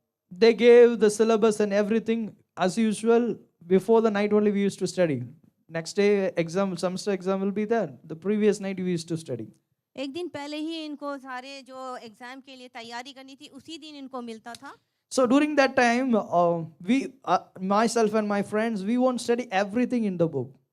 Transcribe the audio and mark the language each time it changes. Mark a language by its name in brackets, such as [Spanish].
[English] they gave the syllabus and everything as usual. Before the night only we used to study. Next day semester exam will be there. The previous night we used to study. [Hindi] एक दिन पहले ही इनको सारे जो exam के लिए तैयारी करनी थी, उसी दिन इनको मिलता था। [English] So during that time, myself and my friends, we won't study everything in the book.